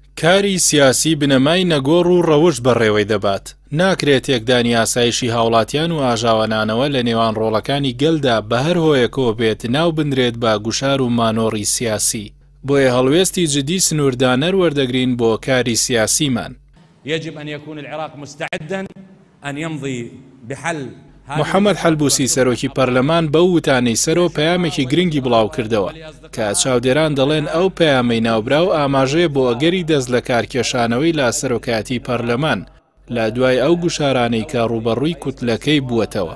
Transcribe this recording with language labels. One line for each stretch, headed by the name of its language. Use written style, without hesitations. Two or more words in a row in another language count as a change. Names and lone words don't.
Central Kurdish: کاری سیاسی بنەمای نەگۆڕ و ڕەوش بەڕێوەی دەبات. ناکرێت تێکدانی یاسایشی هاوڵاتیان و ئاژاوەنانەوە لە نێوان ڕۆڵەکانی گەلدا بە هەر هۆیەکەوە بێت ناو بنرێت بە گوشار و مانۆڕی سیاسی. بۆیە هەڵوێستی جدی سنووردانەر وەردەگرین بۆ کاری سیاسیمان.
Arabic: يجب أن يكون العراق مستعدا أن يمضي بحل.
Central Kurdish: محەممەد حەلبوسی سەرۆکی پەرلەمان بەو وتانەی سەرۆ پەیامێکی گرنگی بڵاو کردەوە کە چاودێران دەڵێن ئەو پەیامەی ناوبراو ئاماژەیە بۆ ئەگەری دەست لە کارکێشانەوەی لا سەرۆکایەتی پەرلەمان لە دوای ئەو گوشارانەی کە ڕوبەڕووی کوتلەکەی بووەتەوە.